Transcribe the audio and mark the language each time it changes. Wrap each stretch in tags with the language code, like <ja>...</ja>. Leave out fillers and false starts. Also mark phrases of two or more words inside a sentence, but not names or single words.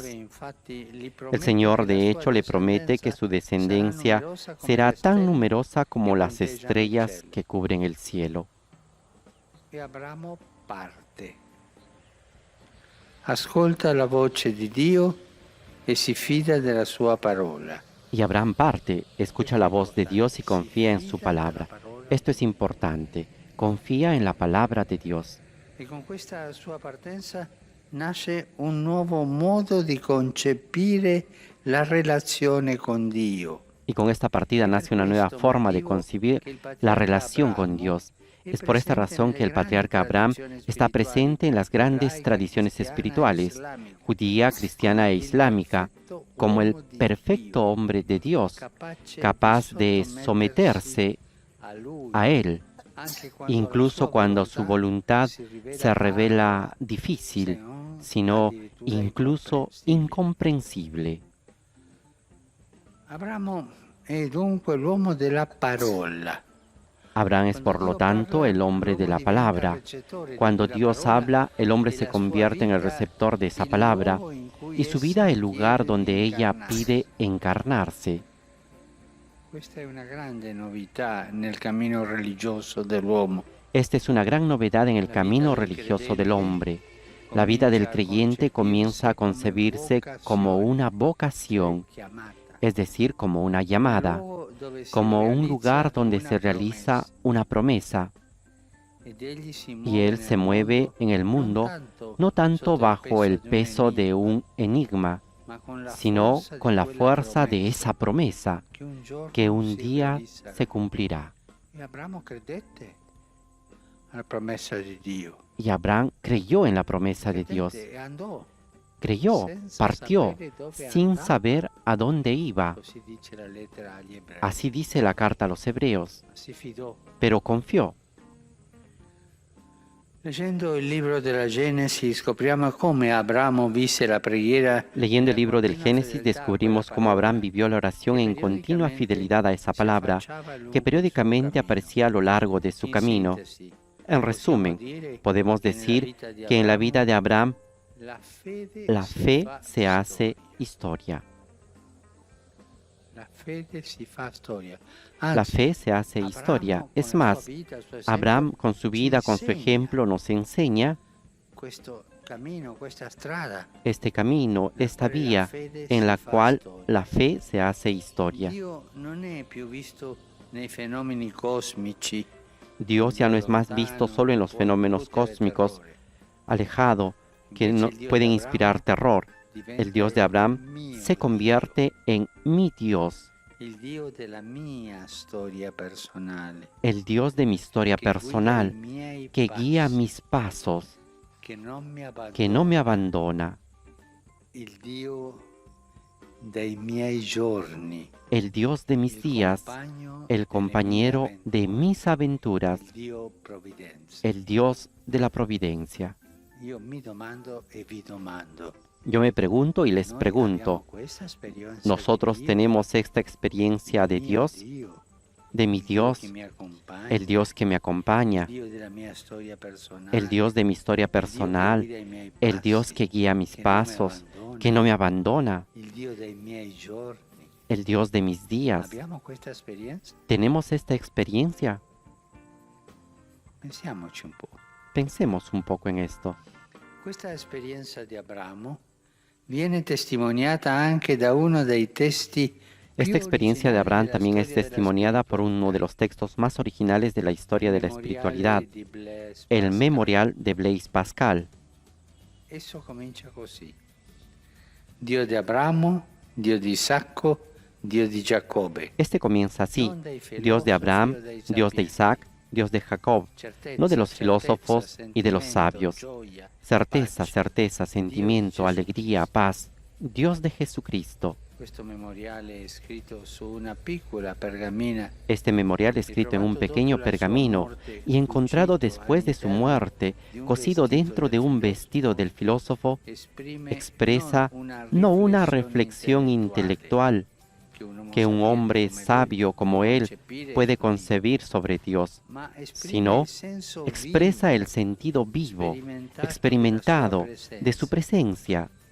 <es>El Señor de hecho le promete que su descendencia será tan numerosa como las estrellas que cubren el cielo.</es> <it>E Abramo parte. Ascolta la voce di Dio e si fida della sua parola.</it> <es>Y Abraham parte, escucha la voz de Dios y confía en su palabra. Esto es importante. Confía en la palabra de Dios.</es> <it>E con questa sua partenza nasce un nuovo modo di concepire la relazione con Dio.</it> <es>Y con esta partida nace una nueva forma de concebir la relación con Dios. Es por esta razón que el patriarca Abraham está presente en las grandes tradiciones espirituales, judía, cristiana e islámica, como el perfecto hombre de Dios, capaz de someterse a Él, incluso cuando su voluntad se revela difícil, sino incluso incomprensible.</es> <it>Abramo è dunque l'uomo della parola.</it> <es>Abraham es por lo tanto el hombre de la palabra. Cuando Dios habla, el hombre se convierte en el receptor de esa palabra y su vida el lugar donde ella pide encarnarse.</es> <it>Questa è una grande novità nel cammino religioso dell'uomo.</it> <es>Esta es una gran novedad en el camino religioso del hombre. La vida del creyente comienza a concebirse como una vocación, es decir, como una llamada, como un lugar donde se realiza una promesa. Y él se mueve en el mundo no tanto bajo el peso de un enigma, sino con la fuerza de esa promesa que un día se cumplirá.</es> <it>E Abramo credette alla promessa di Dio.</it> <es>Y Abraham creyó en la promesa de Dios.</es> <it>E andò.</it> <es>Creyó, partió, sin saber a dónde iba.</es> <it>Così dice la lettera agli ebrei.</it> <es>Así dice la carta a los hebreos,</es> <it>Si fidò.</it> <es>pero confió.</es> <it>Leggendo il libro della Genesi scopriamo come Abramo visse la preghiera.</it> <es>Leyendo el libro del Génesis descubrimos cómo Abraham vivió la oración en continua fidelidad a esa palabra, que periódicamente aparecía a lo largo de su camino. En resumen, podemos decir que en la vida de Abraham la fe se hace historia.</es> <it>La fede si fa storia.</it> <es>La fe se hace historia. Es más, Abraham con su vida, con su ejemplo, nos enseña</es> <it>questo cammino, questa strada.</it> <es>este camino, esta vía en la cual la fe se hace historia.</es> <it>Dio non è più visto nei fenomeni cosmici.</it> <es>Dios ya no es más visto solo en los fenómenos cósmicos, alejado, que no pueden inspirar terror. El Dios de Abraham se convierte en mi Dios,</es> <it>il Dio della mia storia personale,</it> <es>el Dios de mi historia</es> <it>che guida i</it> <es>personal,</es> <it>miei</it> <es>que guía</es> <it>passi,</it> <es>mis pasos,</es> <it>che non mi</it> <es>que no me</es> <it>abbandona,</it> <es>abandona,</es> <it>il Dio dei miei giorni,</it> <es>el Dios de mis</es> <it>il</it> <es>días,</es> <it>compagno</it> <es>el</es> <it>delle</it> <es>compañero</es> <it>mie</it> <es>de mis aventuras,</es> <it>il Dio provvidenza.</it> <es>el Dios de la providencia.</es> <it>Io mi domando e vi domando.</it> <es>Yo me pregunto y les</es> <it>Noi</it> <es>pregunto,</es> <it>abbiamo questa esperienza</it> <es>¿nosotros</es> <it>di Dio,</it> <es>tenemos esta experiencia de</es> <it>mio</it> <es>Dios,</es> <it>Dio,</it> <es>de mi</es> <it>il Dio</it> <es>Dios,</es> <it>che mi accompagna,</it> <es>el Dios que me acompaña,</es> <it>il Dio della mia storia personale,</it> <es>el Dios de mi historia</es> <it>il Dio che</it> <es>personal,</es> <it>guida i miei</it> <es>el Dios</es> <it>passi,</it> <es>que guía mis</es> <it>che non mi</it> <es>pasos,</es> <it>abbandona,</it> <es>que no me abandona,</es> <it>il Dio dei miei giorni?</it> <es>el Dios de mis días?</es> <it>Abbiamo questa esperienza?</it> <es>¿Tenemos esta experiencia?</es> <it>Pensiamoci un po'.</it> <es>Pensemos un poco en esto.</es> <it>Questa esperienza di Abramo viene testimoniata anche da uno dei testi</it> <es>Esta experiencia de Abraham también es testimoniada por uno de los textos más originales de la historia de la espiritualidad, el Memorial de Blaise Pascal.</es> <it>Esso comincia così. Dio di Abramo, Dio di Isacco, Dio di Giacobbe.</it> <es>Este comienza así: Dios de Abraham, Dios de Isaac, Dios de Jacob, no de los filósofos y de los sabios. Certeza, certeza, sentimiento, alegría, paz. Dios de Jesucristo.</es> <it>Questo memoriale è scritto su una piccola pergamena</it> <es>Este memorial escrito en un pequeño pergamino y encontrado después de su muerte, cosido dentro de un vestido del filósofo, expresa no una reflexión intelectual que un hombre sabio como él puede concebir sobre Dios, sino expresa el sentido vivo, experimentado de su presencia.</es>